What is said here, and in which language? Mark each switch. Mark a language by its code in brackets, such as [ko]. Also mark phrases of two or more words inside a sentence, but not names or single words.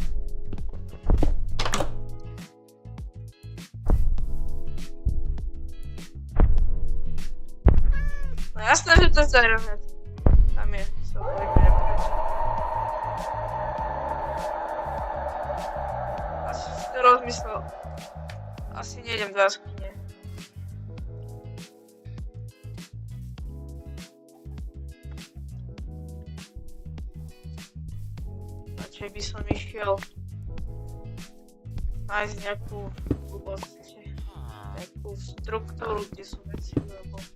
[pl] No jasne, że to jest Ironhead. Tam jest. Teraz myślę. [sk] Asi nie idem do jaskine. Raczej by som išiel nájsť nejakú struktúru, kde sú veci, lebo...